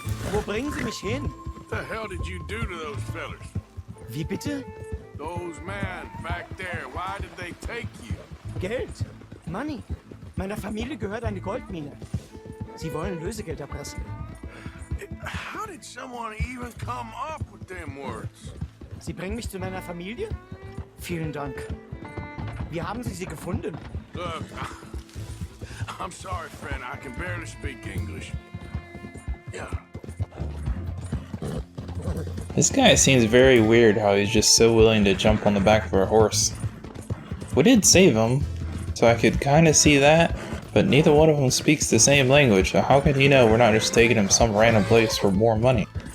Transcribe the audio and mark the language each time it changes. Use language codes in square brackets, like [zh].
[de] Wo bringen Sie mich hin? [en] What the hell did you do to those fellers? [de] Wie bitte? [en] Those men back there, why did they take you? [de] Geld. [en] Money. [de] Meiner Familie gehört eine Goldmine. Sie wollen Lösegeld erpressen. [en] How did someone even come up with them words? [de] Sie bringen mich zu meiner Familie? Vielen Dank. Wie haben Sie sie gefunden? [en] Look, I'm sorry, friend. I can barely speak English. Yeah. This guy seems very weird how he's just so willing to jump on the back of a horse. We did save him, so I could kinda see that, but neither one of them speaks the same language, so how can he know we're not just taking him some random place for more money?